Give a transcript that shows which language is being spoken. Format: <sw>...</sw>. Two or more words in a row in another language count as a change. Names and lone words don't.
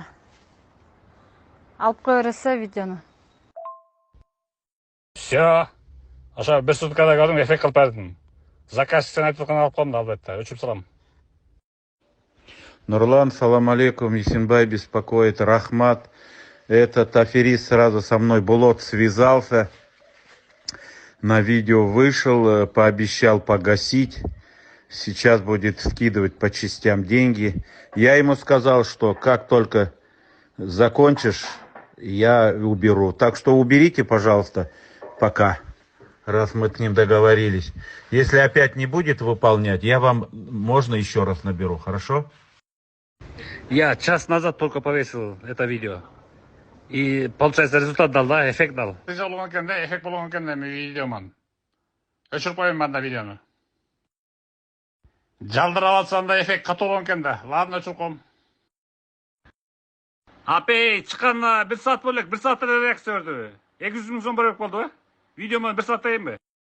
<ky>Алып кое берсе видеону. Все. Ошо 1 суткада көрдүм, эффект кылып бердим. Заказчик сен айтып аткан алып коем да, албетте. Өчүрүп салам.</ky> <ru>Нурлан,</ru> <ar>سلام عليكم,</ar> <ru>Есенбай беспокоит, Рахмат. Этот аферист сразу со мной, Булот, связался, на видео вышел, пообещал погасить, сейчас будет скидывать по частям деньги. Я ему сказал, что как только закончишь, я уберу. Так что уберите, пожалуйста, пока, раз мы с ним договорились. Если опять не будет выполнять, я вам, можно еще раз наберу, хорошо? Я час назад только повесил это видео. И получается результат дал, да, эффект дал.</ru> <ky>Эффект болгон экен да видеоман. Өчүрүп коеюн анда видеону. Жалдырып алсам да эффект катуу болгон экен да. Ладно, өчүрүп коем. Апей, чыкканына 1 саат боло элек, 1 саатта эле реакция берди. 200 миң сом берип болду, видеону 1 саатта эми?</ky>